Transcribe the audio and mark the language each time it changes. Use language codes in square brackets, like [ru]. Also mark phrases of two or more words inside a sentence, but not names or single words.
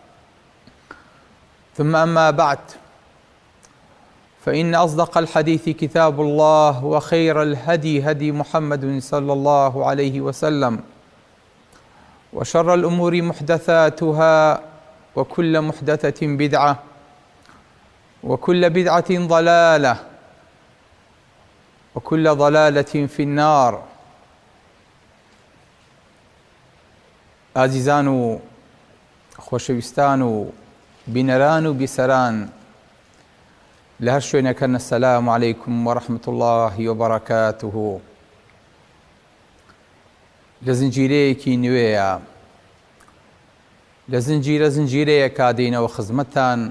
[ar] ثم أما بعد، فإن أصدق الحديث كتاب الله، وخير الهدي هدي محمد صلى الله عليه وسلم، وشر الأمور محدثاتها، وكل محدثة بدعة، وكل بدعة ضلالة، وكل ضلالة في النار. [ckb] عزیزان و خۆشەویستان و بینەران و بیسەران لە هەر شوێنەکەن، [ar] السلام عەلەیکم وەڕەحمەت الله وبەڕەکاتوه. [ckb] لە زنجیرەیەکی نوێیە، لە زنجیرەیەکا دێنەوە خزمەتتان.